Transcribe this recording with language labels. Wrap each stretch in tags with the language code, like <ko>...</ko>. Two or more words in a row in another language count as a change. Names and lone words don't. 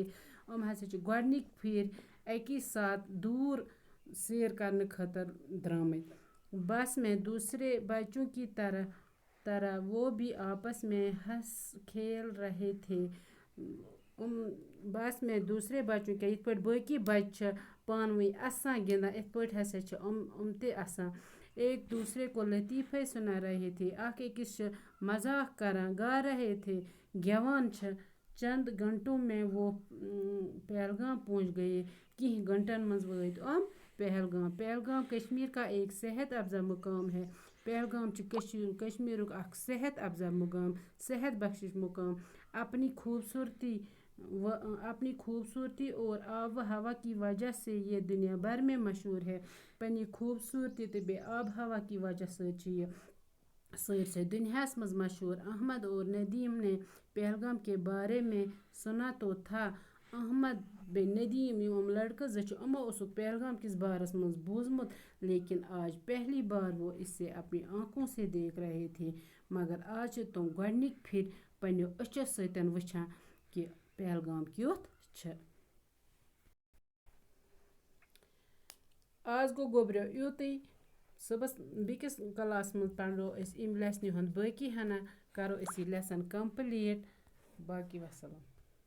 <ks>ہسا چھِ گۄڈنِکۍ پھِرِ اکی ساتھ دور سیر کرنہٕ خٲطرٕ درٛامٕتۍ۔</ks> <ur>بس میں دوسرے بچوں کی طرح وہ بھی آپس میں ہنس کھیل رہے تھے۔ بس میں دوسرے بچوں کے</ur> <ks>یِتھ پٲٹھۍ باقی بچہِ چھِ پانہٕ ؤنۍ اَسان گِنٛدان، یِتھ پٲٹھۍ ہسا چھِ تہِ اَسان۔</ks> <ur>ایک دوسرے کو لطیفے سنا رہے تھے،</ur> <ks>اکھ أکِس چھِ مذاق کران،</ks> <ur>گا رہے تھے،</ur> <ks>گٮ۪وان چھِ۔</ks> <ur>چند گھنٹوں میں وہ پہلگام پہنچ گئے۔</ur> <ks>کینٛہہ گھنٹن منٛز وٲتۍ پہلگام۔</ks> <ur>پہلگام کشمیر کا ایک صحت افزا مقام ہے۔</ur> <ks>پہلگام چھِ کشمیرُک اکھ صحت افزا مقام، صحت بخشش مقام۔</ks> <ur>اپنی خوبصورتی اور آب و ہوا کی وجہ سے یہ دنیا بھر میں مشہور ہے۔</ur> <ks>پننہِ خوبصورتی تہٕ بیٚیہِ آب ہوا کی وجہ سۭتۍ چھِ یہِ سٲرسٕے دنیاہس منٛز مشہور۔</ks> <ur>احمد اور ندیم نے پہلگام کے بارے میں سنا تو تھا۔</ur> <ks>احمد بیٚیہِ ندیم یِم لڑکہٕ زٕ چھِ اوسُکھ پہلگام کِس بارس منٛز بوٗزمُت،</ks> <ur>لیکن آج پہلی بار وہ اسے اپنی آنکھوں سے دیکھ رہے تھے۔</ur> <ks>مگر آج چھِ تِم گۄڈنِکۍ پھِرِ پننیو أچھو سۭتۍ وٕچھان کہ پہلگام کیُتھ چھُ۔ آز گوٚو گوٚبریو یُتُے صُبحس بیٚکِس کلاس منٛز پَرو أسۍ اَمہِ لیسنہِ ہُنٛد باقی ہنا کَرو أسۍ یہِ</ks> <en>lesson complete</en> <ks>باقی وَسَلام.</ks>